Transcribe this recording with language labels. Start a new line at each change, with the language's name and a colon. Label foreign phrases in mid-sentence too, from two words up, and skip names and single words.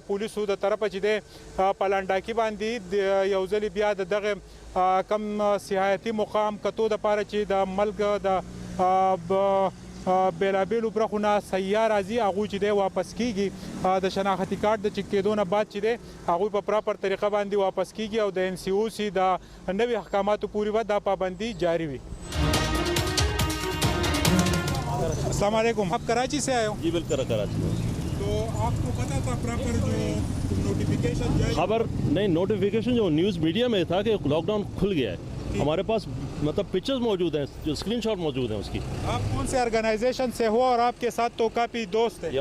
Pashto: پولیسو د طرفه چې دی په لنډاکي باندې یو ځلې بیا د دغه کم سیاحتي مقام کتو دپاره چې د ملک د بیلابیلو برخو نه سیاح راځي هغوی چې دی واپس کیږي د شناختي کارت د چک کېدو نه بعد چې دی هغوی په پراپر طریقه باندې واپس کیږي او د NCOC د نوي احکاماتو پورې به دا پابندي جاری وي
Urdu: السلام علیکم آپ کراچی سے آئے ہو جی بالکل کراچی میں تو آپ کو پتا تھا پراپر جو نوٹیفیکیشن خبر نہیں نوٹیفیکیشن جو
English: news media
Urdu: میں تھا کہ
English: lockdown
Urdu: کھل گیا ہے ہمارے پاس مطلب پکچرز موجود ہیں جو اسکرین شاٹ موجود ہیں اس کی آپ کون سے آرگنائزیشن سے ہو اور آپ کے ساتھ تو کافی دوست ہیں